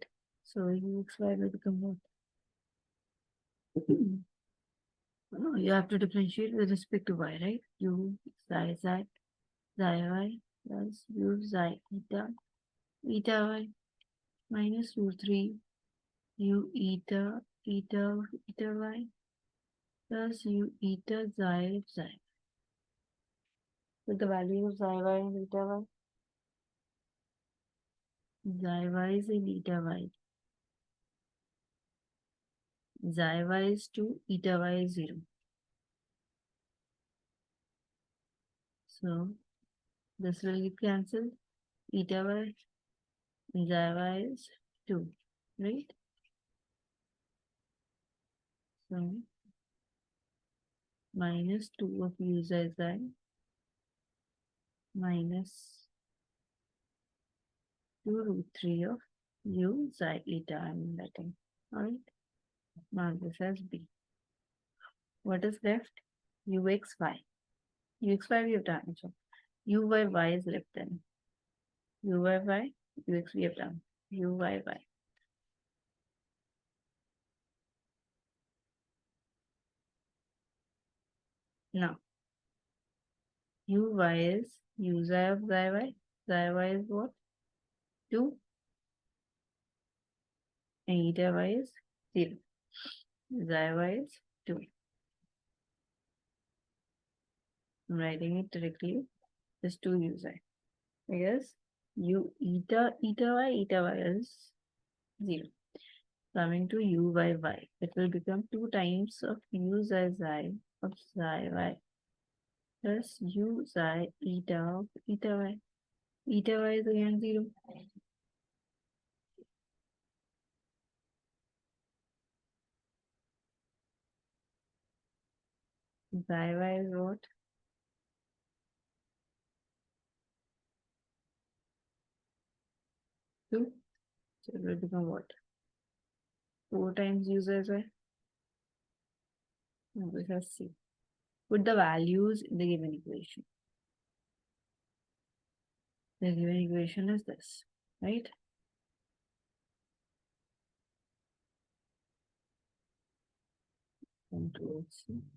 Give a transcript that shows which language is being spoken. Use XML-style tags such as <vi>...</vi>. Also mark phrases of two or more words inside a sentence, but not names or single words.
<en>So uxy will become what? No, you have to differentiate with respect to y, right? U xi y plus u xi eta y minus root 3 u eta y plus u eta xi. With the value of xi y and eta y. Xi y is in eta y. Xi y is 2, eta y is 0. So this will get cancelled. Eta y and xi y is 2, right? So minus 2 of u xi minus 2 root 3 of u xi eta I'm letting. Alright. Now this as b. What is left? Uxy. Uxy we have done. So u by y is left then. U by y, ux we have done. U by y. Now, uy is u xi of xy. Xy is what? 2. And eta y is 0. Xy is 2. I'm writing it directly. Just 2 u xi. Because u eta y is 0. Coming to u by y, it will become 2 times of u xi of xi y plus u xi eta of eta y. Eta y is again 0. Xi y is what? 2. So it will become what? 4 times u xi. Now this has C. Put the values in the given equation. The given equation is this, right? Control C.</en>